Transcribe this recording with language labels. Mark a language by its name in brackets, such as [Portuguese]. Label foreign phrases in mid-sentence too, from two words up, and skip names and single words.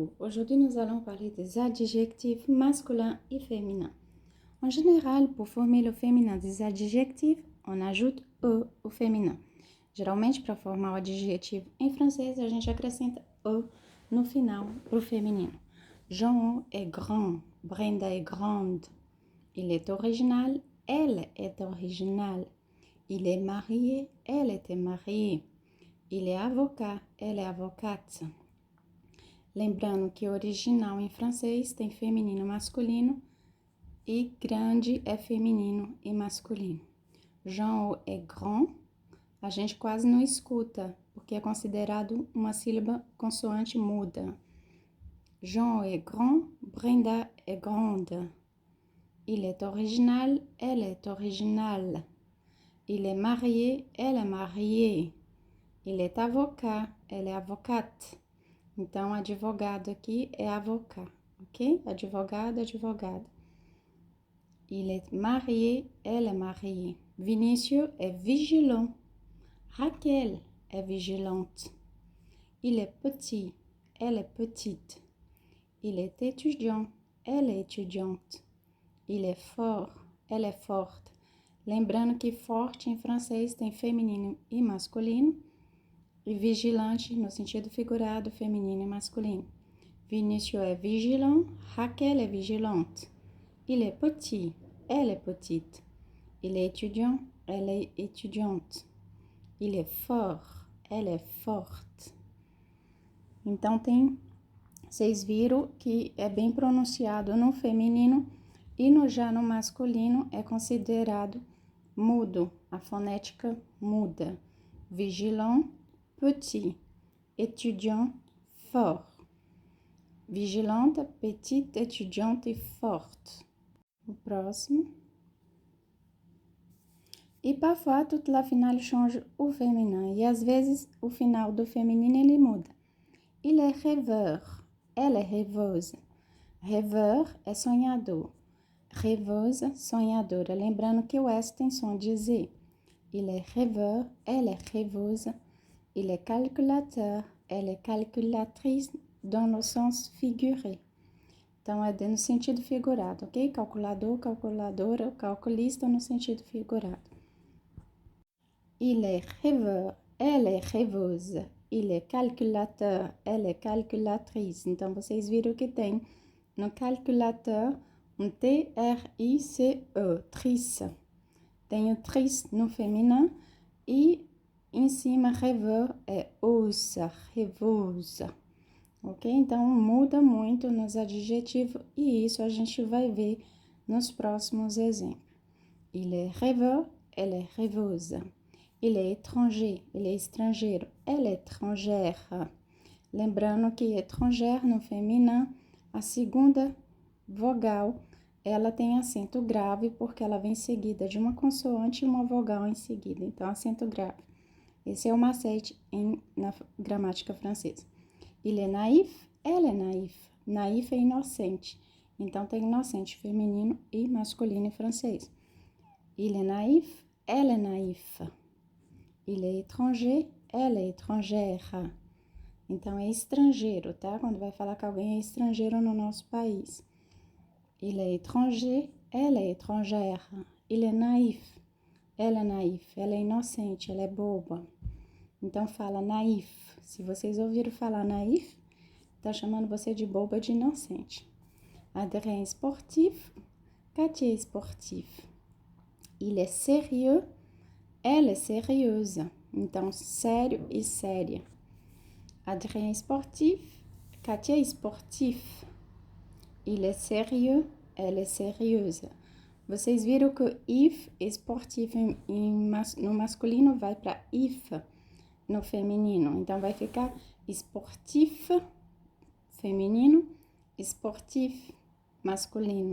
[French] Aujourd'hui, nous allons parler des adjectifs masculins et féminins. En général, pour former le féminin des adjectifs, on ajude e au féminin. [Portuguese] Geralmente, para formar o adjetivo em francês, a gente acrescenta e no final para o feminino. [French] Jean est grand, Brenda est grande. Il est original, elle est originale. Il est marié, elle était mariée. Il est avocat, elle est avocate. [Portuguese] Lembrando que original em francês tem feminino e masculino e grande é feminino e masculino. [French] Jean est grand, [Portuguese] a gente quase não escuta, porque é considerado uma sílaba consoante muda. [French] Jean est grand, Brenda est grande. Il est original, elle est originale. Il est marié, elle est mariée. Il est avocat, elle est avocate. [Portuguese] Então, advogado aqui é avocat, ok? Advogado, advogada. [French] Il est marié, elle est mariée. Vinícius est vigilant. Raquel est vigilante. Il est petit, elle est petite. Il est étudiant, elle est étudiante. Il est fort, elle est forte. [Portuguese] Lembrando que forte em francês tem feminino e masculino. E vigilante no sentido figurado, feminino e masculino. [French] Vinícius est vigilant, Raquel est vigilante. Il est petit, elle est petite. Il est étudiant, elle est étudiante. Il est fort, elle est forte. [Portuguese] Então, vocês viram que é bem pronunciado no feminino e já no masculino é considerado mudo, a fonética muda. [French] Vigilant, petit, étudiant, fort. Vigilante, petite, étudiante e forte. [Portuguese] O próximo. [French] E parfois, toute la finale change au féminin. [Portuguese] E às vezes, o final do feminino ele muda. [French] Il est rêveur, elle est rêveuse. [Portuguese] Rêveur é sonhador. Rêveuse, sonhadora. Lembrando que o S tem som de Z. [French] Il est rêveur, elle est rêveuse. Il est calculateur, elle est calculatrice dans le sens figuré. [Portuguese] Então, é no sentido figurado, ok? Calculador, calculadora, calculista no sentido figurado. [French] Il est rêveur, elle est rêveuse. Il est calculateur, elle est calculatrice. [Portuguese] Então, vocês viram que tem no calculateur um T-R-I-C-E, trice. Tem o trice no feminino e em cima, rêveur é ouça, rêveuse, ok? Então, muda muito nos adjetivos e isso a gente vai ver nos próximos exemplos. [French] Il est rêveur, elle est rêveuse. Il est étranger, [Portuguese] ele é estrangeiro, [French] elle est étrangère. [Portuguese] Lembrando que étrangère no feminino, a segunda vogal, ela tem acento grave porque ela vem seguida de uma consoante e uma vogal em seguida. Então, acento grave. Esse é o macete na gramática francesa. [French] Il est naïf, elle est naïf. [Portuguese] Naïf é inocente. Então, tem inocente feminino e masculino em francês. [French] Il est naïf, elle est naïf. Il est étranger, elle est étrangère. [Portuguese] Então, é estrangeiro, tá? Quando vai falar que alguém é estrangeiro no nosso país. [French] Il est étranger, elle est étrangère. Il est naïf. [Portuguese] Ela é naif, ela é inocente, ela é boba. Então, fala naif. Se vocês ouviram falar naif, tá chamando você de boba, de inocente. [French] Adrien sportif, Katia sportif. Il est sérieux, elle est sérieuse. [Portuguese] Então, sério e séria. [French] Adrien sportif, Katia sportif. Il est sérieux, elle est sérieuse. [Portuguese] Vocês viram que if, esportivo no masculino, vai para if no feminino. Então, vai ficar esportif feminino, esportif masculino.